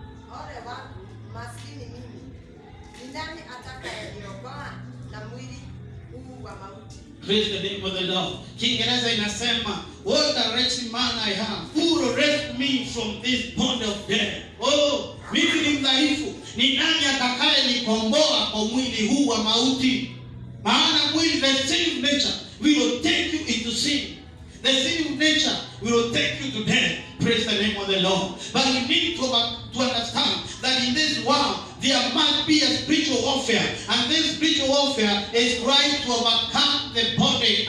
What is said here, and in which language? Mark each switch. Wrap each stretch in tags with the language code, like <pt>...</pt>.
<sw>Ole wangu maskini mimi. Ni nani atakayeniokoa na mwili huu wa mauti?</sw> <en>Praise the name of the Lord.</en> <sw>Kiingereza inasema,</sw> <en>what a wretched man I am. Who will rescue me from this bond of death?</en> <sw>Oh, mimi ni mdhaifu. Ni nani atakaye nikomboa kwa mwili huu wa mauti? Maana mwili,</sw> <en>the sin nature will take you into sin. The sin nature will take you to death. Praise the name of the Lord. But we need to understand that in this world there must be a spiritual warfare, and this spiritual warfare is right to overcome the body.</en>